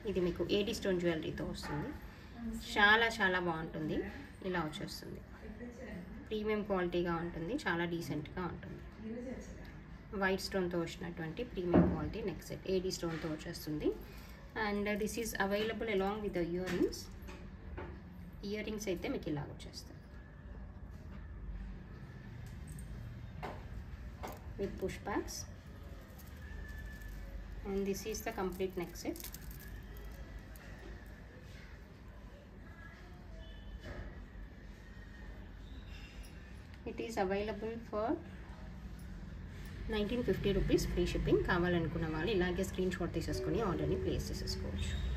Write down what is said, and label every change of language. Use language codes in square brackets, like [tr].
[te] ఇది మీకు 80 స్టోన్ జ్యువెలరీతో వస్తుంది. చాలా చాలా బాగుంటుంది. ఇలా వచ్చేస్తుంది. ప్రీమియం క్వాలిటీగా ఉంటుంది, చాలా డీసెంట్గా ఉంటుంది. వైట్ స్టోన్తో వచ్చినటువంటి ప్రీమియం క్వాలిటీ నెక్ సెట్, ఏడీ స్టోన్తో వచ్చేస్తుంది. [en] And this is available along with the ear rings. [te] Ear rings అయితే మీకు ఇలాగ వచ్చేస్తాయి [en] with push backs, and this is the complete neck set. It is available for 1950 rupees free shipping. [te] కావాలనుకున్న వాళ్ళు ఇలాగే screen shot తీసేసుకొని ఆర్డర్ని ప్లేస్ చేసేసుకోవచ్చు.